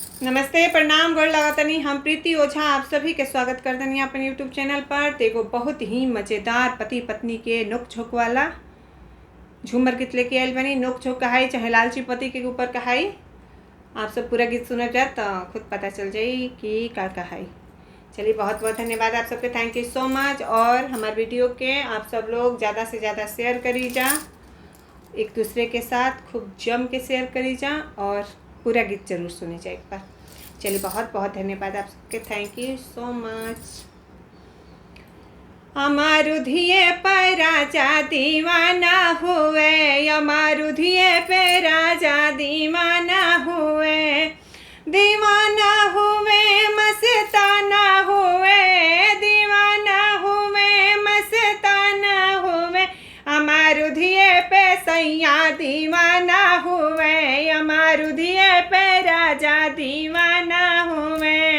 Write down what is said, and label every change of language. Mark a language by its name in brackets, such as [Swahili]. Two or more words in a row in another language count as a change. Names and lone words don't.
[Bhojpuri] नमस्ते, प्रणाम, गोड़ लागतनी। हम प्रीति ओझा आप सभी के स्वागत करतनी अपन यूट्यूब चैनल पर। एगो बहुत ही मज़ेदार पति पत्नी के नोक झोंक वाला झूमर गीत लेके आयल बनी। नोक झोंक कहाई चाहे लालची पति के ऊपर कहाई, आप सब पूरा गीत सुनब जा तो खुद पता चल जाई कि का कहाई। चलिए, बहुत बहुत धन्यवाद आप सबके, [English] Thank you so much. [Bhojpuri] और हमारे वीडियो के आप सब लोग ज़्यादा से ज़्यादा शेयर करी जा, एक दूसरे के साथ खूब जम के शेयर करी जा और पूरा गीत जरूर सुने जाए एक बार। चलिए, बहुत बहुत धन्यवाद आप सबके, [English] Thank you so much. [Bhojpuri] अमारु धिये पर राजा दीवाना हुए, अमारु धिये पे राजा दीवाना हुए, दीवाना हुए मस्ताना हुए, दीवाना हुए मस्ताना हुए, अमारु धिये पे सैया दीवाना हुए, अमारु धिये पे राजा दीवाना हुए।